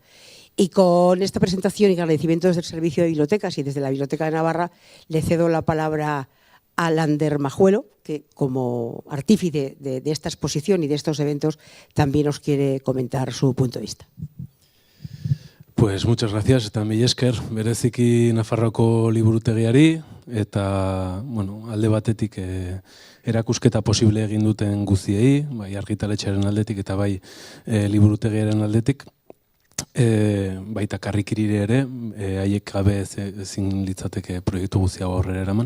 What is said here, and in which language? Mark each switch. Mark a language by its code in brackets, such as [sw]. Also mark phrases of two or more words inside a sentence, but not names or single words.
[es] Y con esta presentación y agradecimiento desde el Servicio de Bibliotecas y desde la Biblioteca de Navarra, le cedo la palabra a Lander Majuelo, que como artífice de esta exposición y de estos eventos también nos quiere comentar su punto de vista. Pues muchas gracias, [eu] eta mila esker, bereziki Nafarroako liburutegiari, eta alde batetik erakusketa posible egin duten guztiei, bai argitaletxearen aldetik eta bai liburutegiaren aldetik, baita karrikirire ere, haiek gabe ezin litzateke proiektu guztia aurrera eraman.